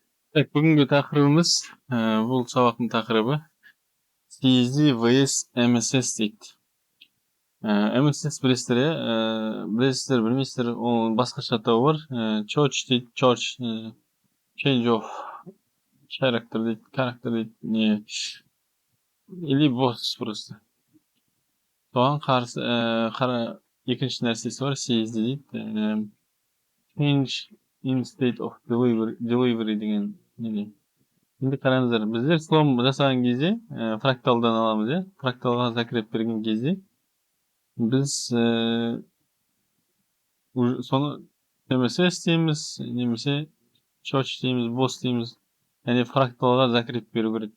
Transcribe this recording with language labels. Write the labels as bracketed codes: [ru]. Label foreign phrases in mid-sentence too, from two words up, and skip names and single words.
[kk] Бүгінгі тақырыбымыз бұл сабақтың тақырыбы CSD vs MSS дейді. MSS білесіздер, білесіздер, білмейсіздер, оның басқаша атауы бар. [en] Church дейді, change of character дейді, [ru] или boss просто. [kk] Соған қарсы екінші нәрсесі бар, CSD дейді. [en] Change in state of delivery [kk] деген неде. Şimdi қараңыздар, біздер слом жасаған кезде фракталдан аламыз, фракталға закреп берген кезде біз соны MSS дейміз, немесе church дейміз, boss дейміз, яғни фракталға закреп беру керек.